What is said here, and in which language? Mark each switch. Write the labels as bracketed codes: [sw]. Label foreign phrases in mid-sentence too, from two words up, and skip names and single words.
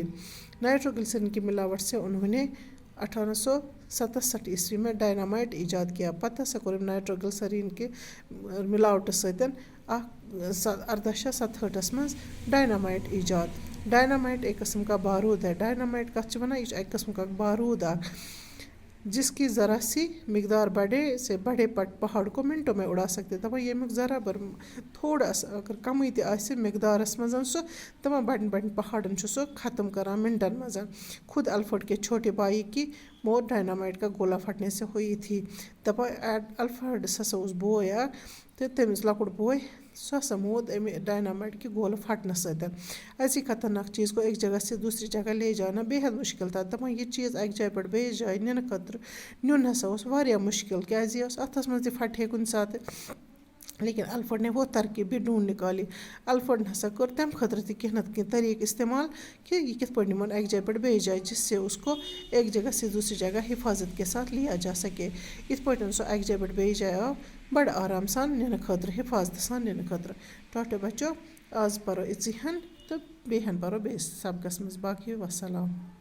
[ur] نائٹروگلسرین کی ملاوٹ سے انہوں نے 1867 عیسوی میں ڈائنامائٹ ایجاد کیا۔ [ks] پتہٕ ہسا کوٚر أمۍ نائٹروگلسرین کہِ ملاوٹہٕ سۭتۍ 1867 منٛز ڈائنامائٹ ایجاد۔ [ur] ڈائنامائٹ ایک قسم کا بارود ہے۔ [ks] ڈائنامائٹ کتھ چھِ وَنان، یہِ چھُ اکہِ قسم کا بارود اکھ [ur] جس کی ذرا سی مقدار بڑے سے بڑے پہاڑ کو منٹوں میں اڑا سکتے۔ [ks] دپان ییٚمیُک ذرا بر تھوڑا سا اگر کمٕے تہِ آسہِ مقدارس منٛز سُہ دپان بڑٮ۪ن بڑٮ۪ن پہاڑن چھُ سُہ ختم کران منٹن منٛز۔ [ur] خود ایلفرڈ کے چھوٹے بھائی کی موت ڈائنامائٹ کا گولا پھٹنے سے ہوئی تھی۔ [ks] دپان ایلفرڈس ہسا اوس بوے اکھ تہٕ تٔمِس لۄکُٹ بوے، سُہ ہسا موٗد اَمہِ ڈاینامایٹ کہِ گولہٕ پھٹنہٕ سۭتۍ [ur] ایسی خطرناک چیٖز کو ایک جگہ سے دوسری جگہ لے جانا بے حد مُشکل تھا [ks] دَپان یہِ چیٖز اَکہِ جایہِ پٮ۪ٹھ بیٚیِس جایہِ نِنہٕ خٲطرٕ نیُن ہسا اوس واریاہ مُشکل کیٛازِ یہِ اوس اَتھَس منٛز تہِ پھٹہِ ہے کُنہِ ساتہٕ [ur] لیکن الفٲڑ نے وہ ترکیب بھی ڈھونٛڈ نِکالی [ks] الفٲڑن ہسا کوٚر تَمہِ خٲطرٕ تہِ کیٚنٛہہ نَتہٕ کیٚنٛہہ طریٖقہٕ استعمال کہِ یہِ کِتھ پٲٹھۍ نِمون اَکہِ جایہِ پٮ۪ٹھ بیٚیِس جایہِ [ur] جس سے اس کو ایک جگہ سے دوسری جگہ حفاظت کے ساتھ لیا جا سکے [ks] یِتھ پٲٹھۍ سُہ اَکہِ جایہِ پٮ۪ٹھ بیٚیِس جایہِ آو بڑٕ آرام سان نِنہٕ خٲطرٕ حفاظتہٕ سان نِنہٕ خٲطرٕ ٹاٹا بچو آز پَرو یِژی ہن تہٕ بیٚیہِ ہن پَرو بیٚیِس سبقس منٛز باقٕے وَسلام